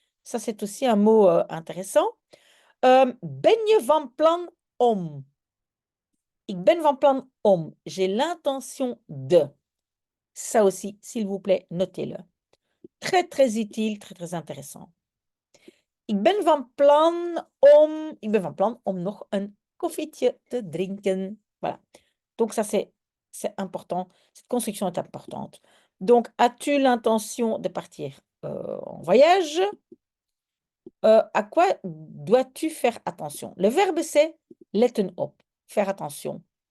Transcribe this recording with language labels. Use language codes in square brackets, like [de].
[fr] Ça, c'est aussi un mot intéressant. [nl] Ben je van plan om? Ik ben van plan om. [fr] J'ai l'intention de. Ça aussi, s'il vous plaît, notez-le. Très, très utile, très, très intéressant. [nl] Ik ben van plan om nog een koffietje te drinken. Voilà. [fr] Donc ça, c'est important. Cette construction est importante. Donc, as-tu l'intention de partir, en voyage? À quoi dois-tu faire attention? Le verbe, c'est letten op, faire attention.